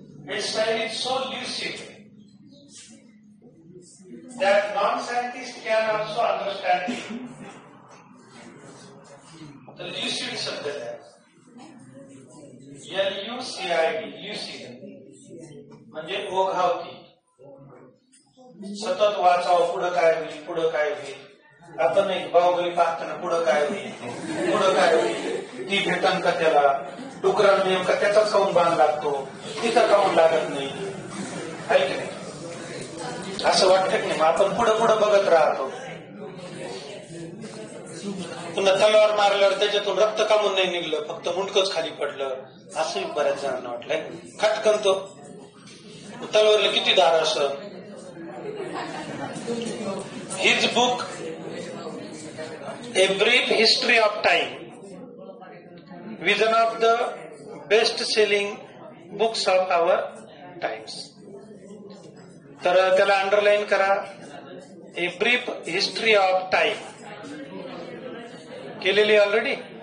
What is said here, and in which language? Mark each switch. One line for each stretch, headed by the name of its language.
English: His style is so lucid that non-scientists can also understand it.
Marathi: The lucid शब्द आहे, LUCID, lucid म्हणजे ओघावती, सतत वाचावं, पुढं काय होईल, पुढं काय होईल. आपण एक बाहुबली पाहताना पुढं काय होईल, पुढं काय होईल, ती भेटन का त्याला, डुकराला नेमका त्याचाच काऊन बांध लागतो, तिचा काऊन लागत नाही, ऐक नाही असं वाटत नाही. मग आपण पुढं पुढं बघत राहतो. पुन्हा तलवार मारल्यावर त्याच्यातून रक्त कामून नाही निघलं, फक्त मुंडकच खाली पडलं, असंही बऱ्याच जणांना वाटलंय. खटकन तो तलवारला किती धार असं.
English: His book a brief history of time, vision of the best selling books of our times.
Marathi: तर त्याला अंडरलाईन करा, a brief history of time केलेली ऑलरेडी.